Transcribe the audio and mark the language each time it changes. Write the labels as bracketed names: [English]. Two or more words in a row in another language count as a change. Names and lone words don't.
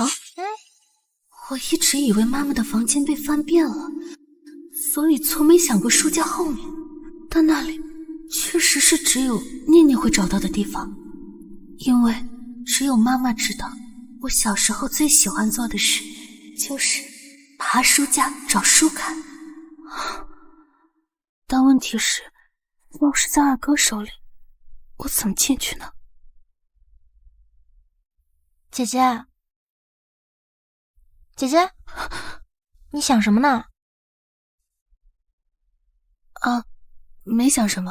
[Chinese] 我一直以為媽媽的房間被翻遍了，所以從沒想過書架後面，但那裡確實是只有念念會找到的地方，因為只有媽媽知道，我小時候最喜歡做的事就是爬書架找書看。但問題是，鑰匙在二哥手裡，我怎麼進去呢？姐姐，姐姐，你想什么呢？啊，没想什么。